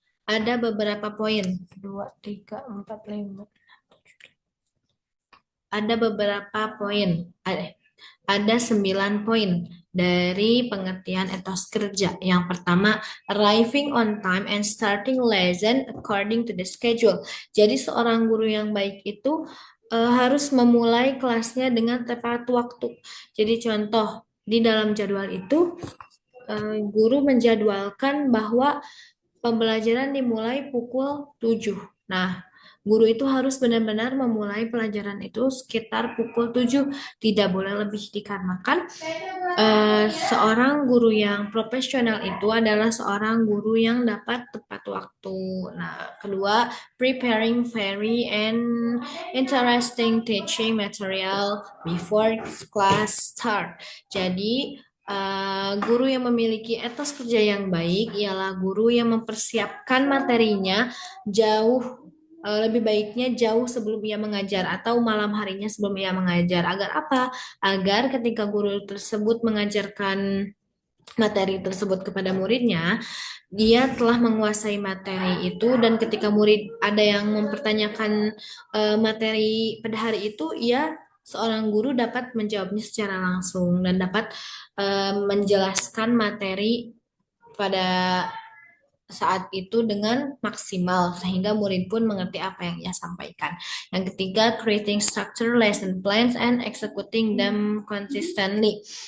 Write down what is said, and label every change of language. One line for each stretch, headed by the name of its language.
Indonesian: Ada beberapa poin, 2, 3, 4, 5. Ada beberapa poin, ada 9 poin dari pengertian etos kerja. Yang pertama,
English: arriving on time and starting lesson according to the schedule.
Indonesian: Jadi seorang guru yang baik itu harus memulai kelasnya dengan tepat waktu. Jadi contoh, di dalam jadwal itu guru menjadwalkan bahwa pembelajaran dimulai pukul 7. Nah, guru itu harus benar-benar memulai pelajaran itu sekitar pukul 7, tidak boleh lebih, dikarenakan seorang guru yang profesional itu adalah seorang guru yang dapat tepat waktu. Nah, kedua,
English: preparing very and interesting teaching material before class start.
Indonesian: Jadi, guru yang memiliki etos kerja yang baik ialah guru yang mempersiapkan materinya lebih baiknya jauh sebelum ia mengajar atau malam harinya sebelum ia mengajar. Agar apa? Agar ketika guru tersebut mengajarkan materi tersebut kepada muridnya, dia telah menguasai materi itu, dan ketika murid ada yang mempertanyakan materi pada hari itu, seorang guru dapat menjawabnya secara langsung dan dapat menjelaskan materi pada saat itu dengan maksimal sehingga murid pun mengerti apa yang ia sampaikan. Yang ketiga,
English: creating structure lesson plans and executing them consistently.